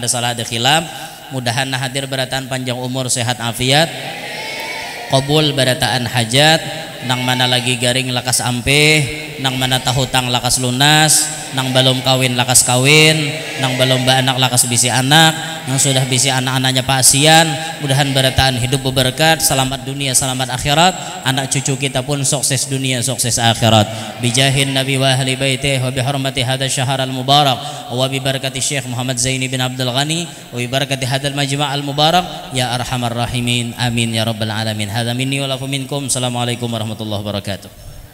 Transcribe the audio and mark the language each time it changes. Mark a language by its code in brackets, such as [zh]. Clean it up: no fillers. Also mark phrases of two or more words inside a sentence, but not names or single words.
[bjn] salah ada khilaf mudahan hadir berataan panjang umur sehat afiat qabul berataan hajat nang mana lagi garing lakas ampe nang mana tahu tang lakas lunas nang belum kawin lakas kawin nang belum anak lakas bisi anak nang sudah bisi anak-anaknya pasian mudahan berataan hidup berberkat selamat dunia selamat akhirat anak cucu kita pun sukses dunia sukses akhirat [ar] بجاه النبي وأهل بيته وبحرمة هذا الشهر المبارك وببركة الشيخ محمد زيني بن عبد الغني وببركة هذا المجمع المبارك يا أرحم الراحمين آمين يا رب العالمين هذا مني ولكم منكم السلام عليكم ورحمة الله وبركاته